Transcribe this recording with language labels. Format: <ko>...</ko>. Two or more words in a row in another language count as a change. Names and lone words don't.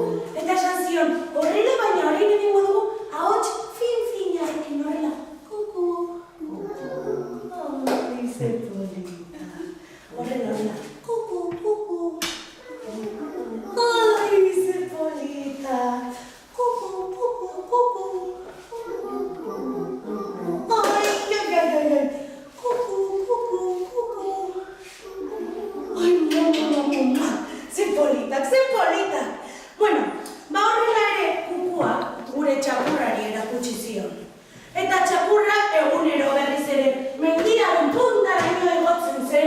<eu>Eta esan zion, horrela baina hori egingo dugu, ahots fin-finarekin horrela. Kuku, kuku. Ze polita. Horrela. Kuku, kuku. Ai, ze polita. Kuku, kuku, kuku. Ai. Kuku, kuku, kuku. Ai, mama. Ze polita. Bueno, horrela ere kukua gure txakurrari erakutsi zion. Eta txakurra egunero berriz ere mendiaren puntaraino egotzen zen.</eu>